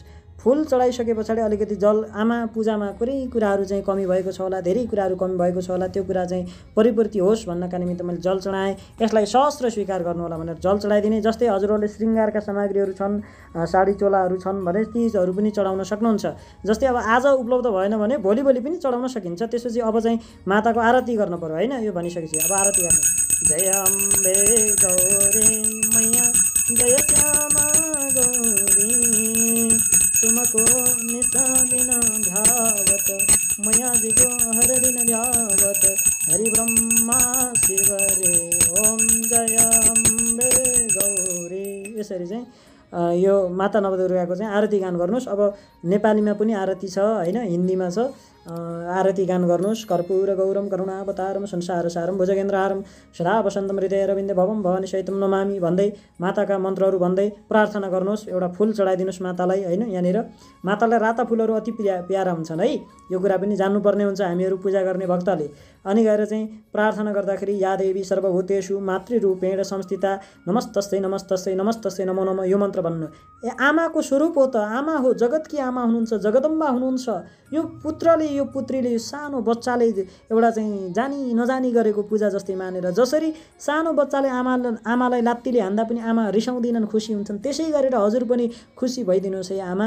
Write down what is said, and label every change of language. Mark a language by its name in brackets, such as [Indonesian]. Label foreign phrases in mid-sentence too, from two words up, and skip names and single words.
[Nepali] फुल चढाइसके पछाडि अलिकति जल, आमा पूजामा कुनै कुराहरू चाहिँ कमी भएको छ होला, धेरै कुराहरू कमी भएको छ होला, त्यो कुरा चाहिँ परिपूर्ति होस् भन्नका निमित्त मैले जल चढाएँ। यसलाई सहस्र स्वीकार गर्नुहोला भनेर जल चढाइदिने। जस्तै हजुरहरूले श्रृङ्गारका सामग्रीहरू छन्, साडी चोलाहरू छन् भने तीहरू पनि चढाउन सक्नुहुन्छ। जस्तै अब आज उपलब्ध भएन भने भोलि पनि चढाउन सकिन्छ। त्यसपछि अब चाहिँ माताको आरती गर्न पर्यो होइन। यो भनिसकेपछि अब आरती गर्नु, [Hindi] जय अम्बे गौरी मैया जय श्यामा गौरी तुमको निशादिन ध्यावत मैया जीको हर दिन ध्यावत हरि ब्रह्मा शिव रे ओम जय अम्बे गौरी। [Nepali] यसरी चाहिँ यो माता नवदुर्गाको चाहिँ आरती गान गर्नुहोस्। अब नेपालीमा पनि आरती छ होइन, हिन्दीमा छ, आरती गान गर्नुहोस्। [Sanskrit] कर्पूर गौरम करुणावतारम संसारसारम भुजगेन्द्रहारम सदा वसन्तम हृदय रविन्दे भवम भवानी सहितम नमामि [Nepali] भन्दै माताका मन्त्रहरू भन्दै प्रार्थना गर्नुहोस्। एउटा फुल चढाइदिनुहोस् मातालाई हैन। यहाँनिर मातालाई राता फुलहरू अति प्यारा हुन्छन् है, यो कुरा पनि जान्नुपर्ने हुन्छ हामीहरू पूजा गर्ने भक्तले। अनि गएर चाहिँ प्रार्थना गर्दाखेरि [Sanskrit] या देवी सर्वभूतेषु मातृरूपेण संस्थिता नमस्तस्यै नमस्तस्यै नमस्तस्यै नमो नमः [Nepali] यो मन्त्र भन्नु। आमाको स्वरूप हो त, आमा हो, जगतकी आमा हुनुहुन्छ, जगदम्बा हुनुहुन्छ। यो पुत्रले यो पुत्रीले यो सानो बच्चाले एउटा चाहिँ जानी नजानी गरेको पूजा जस्तै मानेर, जसरी सानो बच्चाले आमालाई लात्तीले हान्दा पनि आमा रिसाउँदिनन्, खुसी हुन्छन्, त्यसै गरेर हजुर पनि खुसी भइदिनुहोस् है आमा।